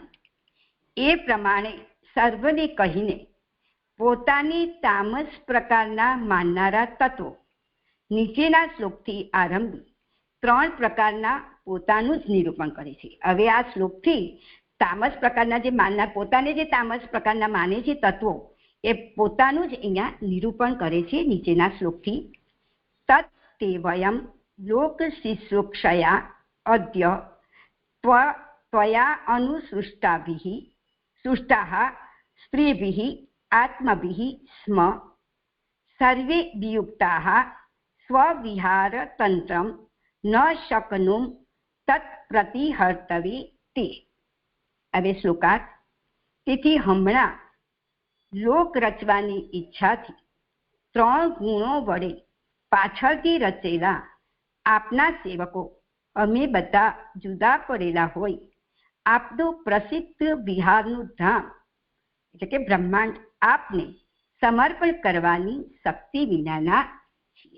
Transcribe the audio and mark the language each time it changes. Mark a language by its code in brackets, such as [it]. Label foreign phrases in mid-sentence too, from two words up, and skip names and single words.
[gu] એ પ્રમાણે સર્વને કહીને પોતાની તામસ પ્રકારના માનનારા તત્વો નીચેના શ્લોકથી આરંભી 3 પ્રકારના પોતાનું જ નિરૂપણ કરે છે. હવે આ શ્લોકથી તામસ પ્રકારના જે માનનાર, પોતાને જે તામસ પ્રકારના માને છે તત્વો, એ પોતાનું જ અહીંયા નિરૂપણ કરે છે નીચેના શ્લોકથી. [sa] तत् ते वयम लोकशिशुक्षया अद्य त्वया अनुसृष्टाभिः सृष्टाः स्त्रीभिः आत्मभिः स्म सर्वे वियुक्ताः स्वविहारतन्त्रं न शक्नुं तत्प्रतिहर्तवे ते। [gu] હવે શ્લોકાર્થ. તેથી હમણાં લોક રચવાની ઈચ્છાથી 3 ગુણો વડે પાછળથી રચેલા આપના સેવકો અમે બધા જુદા પડેલા હોય આપનું પ્રસિદ્ધ વિહારનું ધામ એટલે કે બ્રહ્માંડ આપને સમર્પણ કરવાની શક્તિ વિનાના છીએ.